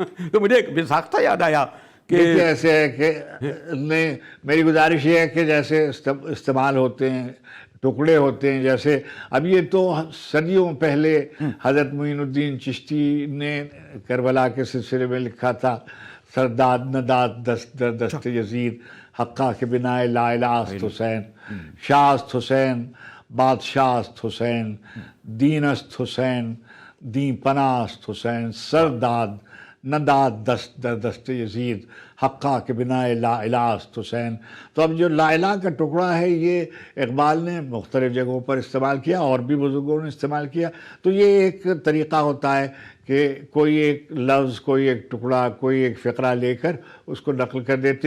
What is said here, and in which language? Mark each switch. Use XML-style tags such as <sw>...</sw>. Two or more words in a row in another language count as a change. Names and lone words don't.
<ur>تو مجھے ایک بساختہ یاد آیا کہ ایسے ہے کہ میری گزارش یہ ہے کہ جیسے استعمال ہوتے ہیں، ٹکڑے ہوتے ہیں، جیسے اب یہ تو صدیوں پہلے حضرت معین الدین چشتی نے کربلا کے سلسلے میں لکھا تھا،</ur> <fa>سرداد نداد دست در دست یزید، حقہ کے بنائے</fa> <ar>لا الہ</ar> <fa>است حسین، شاہ است حسین، بادشاہ است حسین، دین است حسین، دین پناہ است حسین، سرداد نداد دست در دست یزید، حقہ کے بنائے</fa> <ar>لا الہ</ar> <fa>است حسین۔</fa> <ur>تو اب جو</ur> <ar>لا الہ</ar> <ur>کا ٹکڑا ہے یہ اقبال نے مختلف جگہوں پر استعمال کیا، اور بھی بزرگوں نے استعمال کیا۔ تو یہ ایک طریقہ ہوتا ہے کہ کوئی ایک لفظ، کوئی ایک ٹکڑا، کوئی ایک فقرہ لے کر اس کو نقل کر دیتے۔</ur>